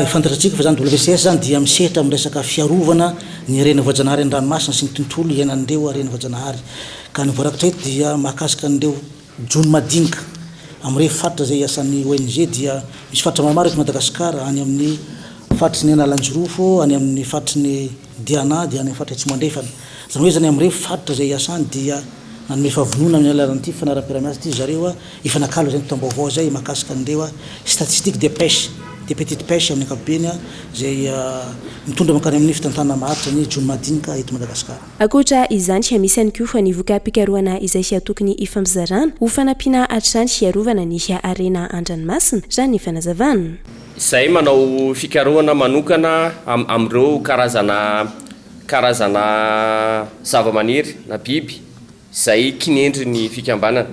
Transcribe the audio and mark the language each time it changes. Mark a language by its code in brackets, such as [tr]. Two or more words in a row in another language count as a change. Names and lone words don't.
[mg] Fantatratsika fa zany WCS zany dia misehatra amin'ny resaka fiarovana ny arena voajanahary an-dranomasina sy ny tontolo iainan'ireo arena voajanahary ka ny voarakitra eto dia mahakasika an'ireo jony madinika amin'ireo faritra izay asan'ny ONG dia misy faritra maromaro eto Madagasikara any amin'ny faritry ny Analanjirofo, any amin'ny faritry ny Diana dia any amin'ny faritry tsy mandrefana. Zany hoe zany amin'ireo faritra izay asany dia nanome favonona amin'ny alalan'ity fanaraha-piaramiasa ity zareo ifanakalo zany tambaovao zay mahakasika an'ireo [fr] statistique de pêche de petite pêche [mg] amin'ny ankapobeny zay mitondra mankany amin'ny fitantana maharitra ny jony madinika eto Madagasikara. Akoatra izany misy ihany koa ny voka-pikarohana izay tokony ifamizarana ho fanampiana hatrany hiarovana ny arena an-dranomasina zany ny fanazavana. Izay manao fikarohana manokana amin'ireo karazana zava-maniry na biby izay kinendry ny fikambanana.